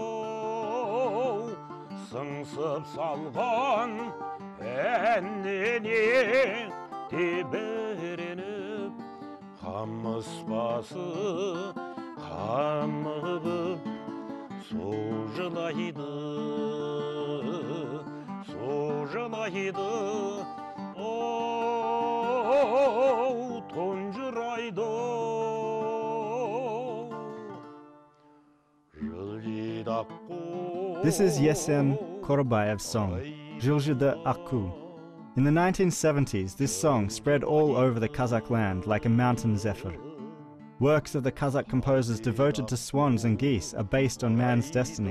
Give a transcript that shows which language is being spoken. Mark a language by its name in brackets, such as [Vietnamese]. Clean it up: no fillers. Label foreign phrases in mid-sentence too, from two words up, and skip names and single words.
[Kazakh] сыңсып салған әніне тебіреніп қамыспасы қамығып сужылайды оу тұнжырайды [English] This is Yesen Korobayev's song, Aku. In the 1970s, this song spread all over the Kazakh land like a mountain zephyr. Works of the Kazakh composers devoted to swans and geese are based on man's destiny.